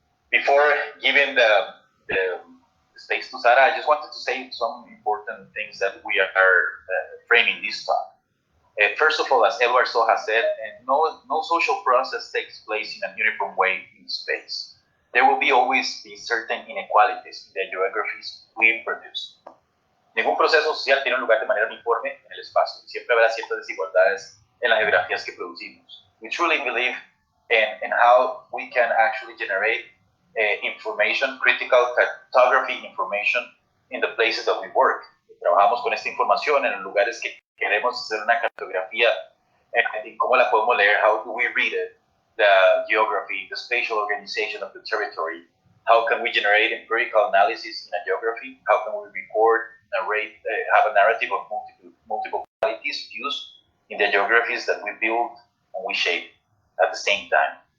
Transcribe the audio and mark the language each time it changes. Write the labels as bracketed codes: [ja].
[en] Before giving the space to Sarah, I just wanted to say some important things that we are framing this talk. First of all, as Edward So has said, no social process takes place in a uniform way in space. There will always be certain inequalities in the geographies we produce. [es] Ningún proceso social tiene un lugar de manera uniforme en el espacio. Siempre habrá ciertas desigualdades en las geografías que producimos. [en] We truly believe in how we can actually generate information, critical cartography information in the places that we work. [es] Trabajamos con esta información en los lugares que queremos hacer una cartografía y cómo la podemos leer, [en] how do we read it, the geography, the spatial organization of the territory, how can we generate empirical analysis in a geography, how can we record, narrate, have a narrative of multiple qualities, views in the geographies that we build and we shape at the same time.